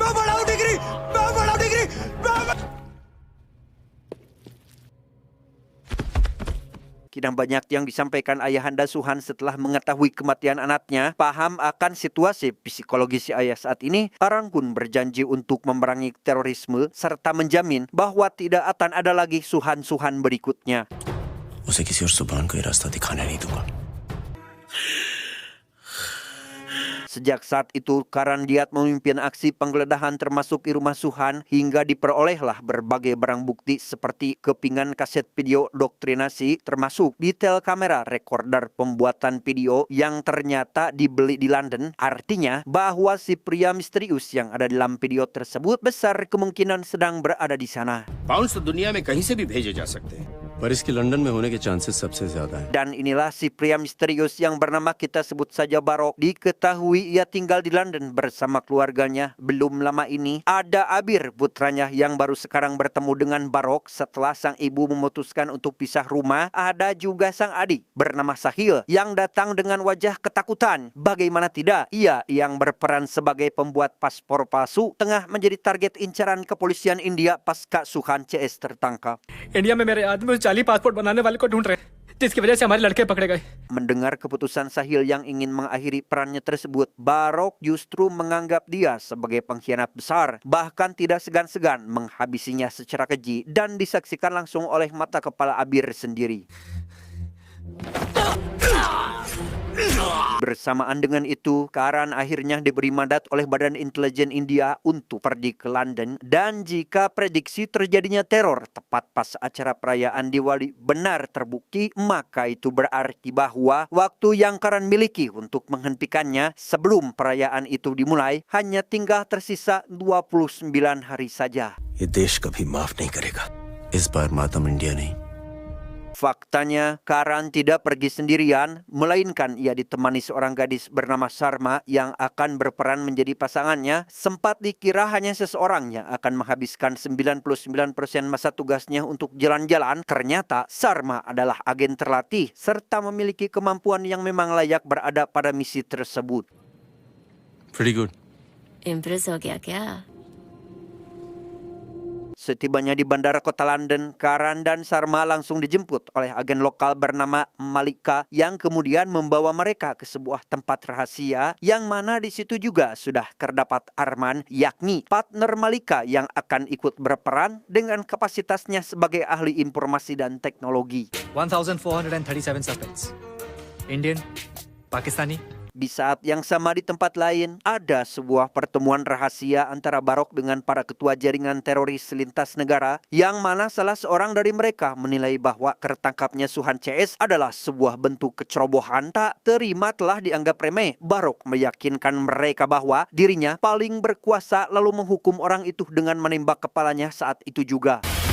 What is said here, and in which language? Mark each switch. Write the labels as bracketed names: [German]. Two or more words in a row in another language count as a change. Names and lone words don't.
[Indonesian] Kini banyak yang disampaikan ayahanda Suhan setelah mengetahui kematian anaknya. Paham akan situasi psikologis si ayah saat ini, Karan pun berjanji untuk memerangi terorisme serta menjamin bahwa tidak akan ada lagi Suhan-Suhan berikutnya. [Hindi] उसे किसी और जुबान को ये रास्ता दिखाने नहीं दूंगा. [Indonesian] Sejak saat itu, Karan giat memimpin aksi penggeledahan termasuk di rumah Suhan hingga diperolehlah berbagai barang bukti seperti kepingan kaset video doktrinasi termasuk detail kamera recorder pembuatan video yang ternyata dibeli di London. Artinya bahwa si pria misterius yang ada dalam video tersebut besar kemungkinan sedang berada di sana. [Hindi] पाउंड्स तो दुनिया में कहीं से भी भेजे जा सकते हैं, पर इसके लंदन में होने के चांसेस सबसे ज्यादा हैं. [Indonesian] Dan inilah si pria misterius yang bernama kita sebut saja Barok. Diketahui ia tinggal di London bersama keluarganya. Belum lama ini ada Abir, putranya yang baru sekarang bertemu dengan Barok setelah sang ibu memutuskan untuk pisah rumah. Ada juga sang adik bernama Sahil yang datang dengan wajah ketakutan. Bagaimana tidak, ia yang berperan sebagai pembuat paspor palsu tengah menjadi target incaran kepolisian India pasca Suhan CS tertangkap. [Hindi] इंडिया में मेरे आदमी 40 पासपोर्ट बनाने वाले को ढूंढ रहे हैं. जिसकी वजह से हमारे लड़के पकड़े गए। [Indonesian] Mendengar keputusan Sahil yang ingin mengakhiri perannya tersebut, Barok justru menganggap dia sebagai pengkhianat besar, bahkan tidak segan-segan menghabisinya secara keji dan disaksikan langsung oleh mata kepala Abir sendiri. Bersamaan dengan itu, Karan akhirnya diberi mandat oleh Badan Intelijen India untuk pergi ke London, dan jika prediksi terjadinya teror tepat pas acara perayaan Diwali benar terbukti, maka itu berarti bahwa waktu yang Karan miliki untuk menghentikannya sebelum perayaan itu dimulai hanya tinggal tersisa 29 hari saja. [Hindi] ये देश कभी माफ नहीं करेगा। इस बार मातम इंडिया नहीं। [Indonesian] Faktanya, Karan tidak pergi sendirian, melainkan ia ditemani seorang gadis bernama Sarma yang akan berperan menjadi pasangannya. Sempat dikira hanya seseorang yang akan menghabiskan 99% masa tugasnya untuk jalan-jalan. Ternyata Sarma adalah agen terlatih serta memiliki kemampuan yang memang layak berada pada misi tersebut. [English] Pretty good. [Hindi] इम्प्रेस हो गया क्या? [Indonesian] Setibanya di bandara kota London, Karan dan Sarma langsung dijemput oleh agen lokal bernama Malika yang kemudian membawa mereka ke sebuah tempat rahasia yang mana di situ juga sudah terdapat Arman, yakni partner Malika yang akan ikut berperan dengan kapasitasnya sebagai ahli informasi dan teknologi. [English] 1437 suspects. Indian, Pakistani. [Indonesian] Di saat yang sama di tempat lain, ada sebuah pertemuan rahasia antara Barok dengan para ketua jaringan teroris lintas negara, yang mana salah seorang dari mereka menilai bahwa tertangkapnya Suhan CS adalah sebuah bentuk kecerobohan. Tak terima telah dianggap remeh, Barok meyakinkan mereka bahwa dirinya paling berkuasa lalu menghukum orang itu dengan menembak kepalanya saat itu juga.